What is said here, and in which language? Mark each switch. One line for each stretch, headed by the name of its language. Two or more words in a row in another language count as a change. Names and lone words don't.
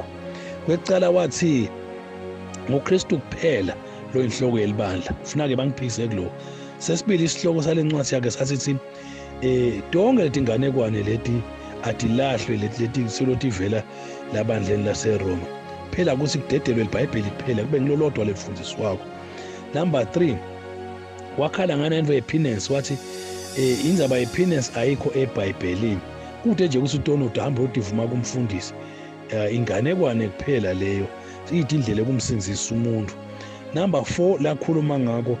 Swati: Kwekucala wathi ngoKristu kuphela lo inhloko yelibandla, funa-ke bangiphikise kulo. Sesibili isihloko sale ncwadi yakhe sasithi tonke letinganekwane leti adilahlwe leti silotivela labandleni laseRoma, phela kuthi kudedelwe iBhayibheli kuphela, kube ngilolodwa lefundiswako. Number 3, wakhala ngane into yepenance wathi indzaba yepenance ayikho eBhayibhelini. Kude nje ukuthi uTonoda hamba uyodivuma kumfundisi. Inganekwane kuphela leyo. Siyithi indlela ekumsinzisa umuntu. Number 4 lakhuluma ngako.